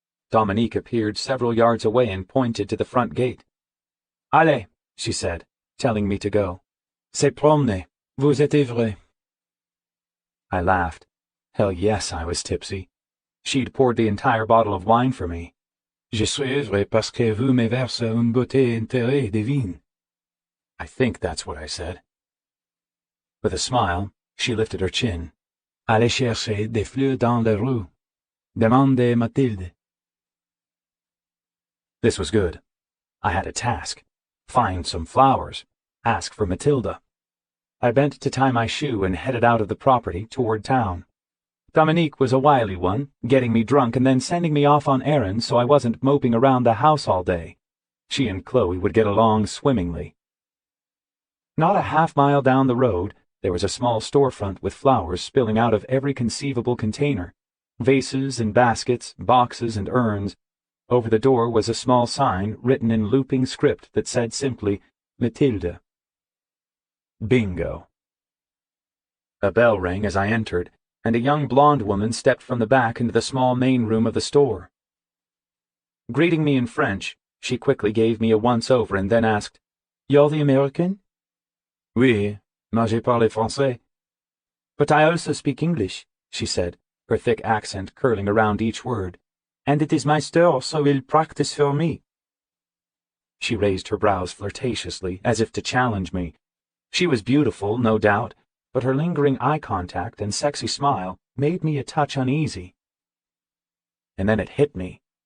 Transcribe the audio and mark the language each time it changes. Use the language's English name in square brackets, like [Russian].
[English] Dominique appeared several yards away and pointed to the front gate. [French] Allez, [English] she said, telling me to go. [French] C'est promener. Vous êtes ivre. [English] I laughed. Hell yes, I was tipsy. She'd poured the entire bottle of wine for me. [French] Je suis ivre parce que vous me versez une bouteille entière de vin. [English] I think that's what I said. With a smile, she lifted her chin. [French] Allez chercher des fleurs dans la rue. Demandez Mathilde. [English] This was good. I had a task. Find some flowers. Ask for Matilda. I bent to tie my shoe and headed out of the property toward town. Dominique was a wily one, getting me drunk and then sending me off on errands so I wasn't moping around the house all day. She and Chloe would get along swimmingly. Not a half-mile down the road, there was a small storefront with flowers spilling out of every conceivable container. Vases and baskets, boxes and urns. Over the door was a small sign written in looping script that said simply, Mathilde. Bingo. A bell rang as I entered, and a young blonde woman stepped from the back into the small main room of the store. Greeting me in French, she quickly gave me a once-over and then asked, You're the American? [French] Oui, mais je parle français. [English] But I also speak English, she said, her thick accent curling around each word. And it is my store, so il practice for me. She raised her brows flirtatiously, as if to challenge me. She was beautiful, no doubt, but her lingering eye contact and sexy smile made me a touch uneasy. And then it hit me.